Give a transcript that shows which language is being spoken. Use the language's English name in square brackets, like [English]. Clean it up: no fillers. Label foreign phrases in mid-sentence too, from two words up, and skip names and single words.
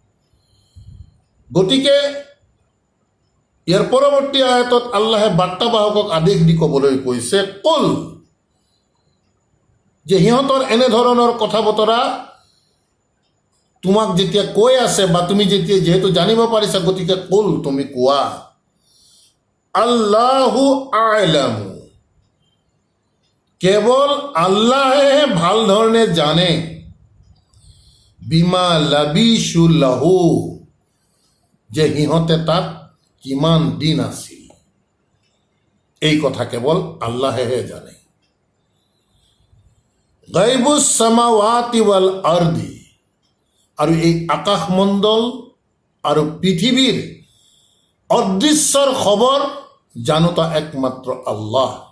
[Assamese] গতিকে ইয়াৰ পৰৱৰ্তী আয়াতত আল্লাহে বাৰ্তাবাহকক আদেশ দি ক'বলৈ কৈছে, কুল, যে সিহঁতৰ এনেধৰণৰ কথা বতৰা তোমাক যেতিয়া কৈ আছে বা তুমি যিহেতু জানিব পাৰিছা, গতিকে কুল, তুমি কোৱা, [Arabic] الله أعلم, [Assamese] কেৱল আল্লাহে ভাল ধৰণে জানে, [Arabic] بما لبثوا له, [Assamese] যে সিহঁতে তাত কিমান দিন আছিল। এই কথা কেৱল আল্লাহেহে জানে। [Arabic] غيب السماوات والأرض, [Assamese] আৰু এই আকাশমণ্ডল আৰু পৃথিৱীৰ অদৃশ্যৰ খবৰ জানোতা একমাত্ৰ আল্লাহ।